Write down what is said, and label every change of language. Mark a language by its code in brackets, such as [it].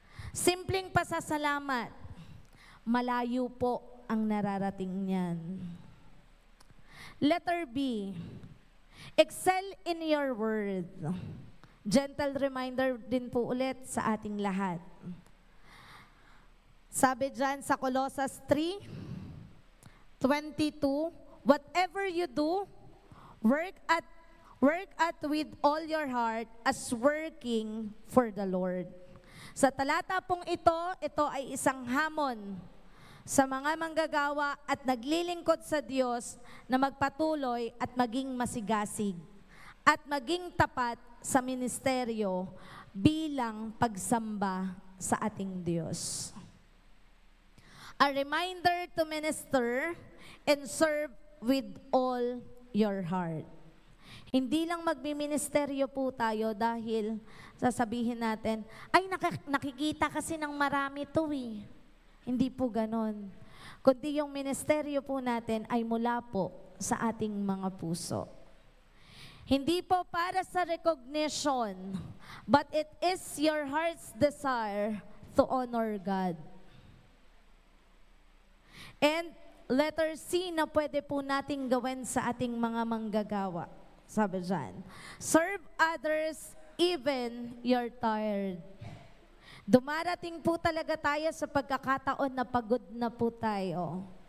[tl] Simpleng pasasalamat, malayo po ang nararating niyan. [en] Letter B, excel in your word. [tl] Gentle reminder din po ulit sa ating lahat. Sabi dyan sa [en] Colossus 3:22, whatever you do, work at with all your heart as working for the Lord. [tl] Sa talata pong ito ay isang hamon sa mga manggagawa at naglilingkod sa Diyos na magpatuloy at maging masigasig at maging tapat sa ministeryo bilang pagsamba sa ating Diyos. [en] A reminder to minister and serve with all your heart. [tl] Hindi lang magbiministeryo po tayo dahil sasabihin natin, ay nakikita kasi ng marami to eh. Hindi po ganon. Kundi yung ministeryo po natin ay mula po sa ating mga puso. Hindi po para sa [en] recognition, but it is your heart's desire to honor God. And letter C [tl] na pwede po nating gawin sa ating mga manggagawa. Sabi dyan, [en] serve others even you're tired. [tl] Dumarating po talaga tayo sa pagkakataon na pagod na po tayo.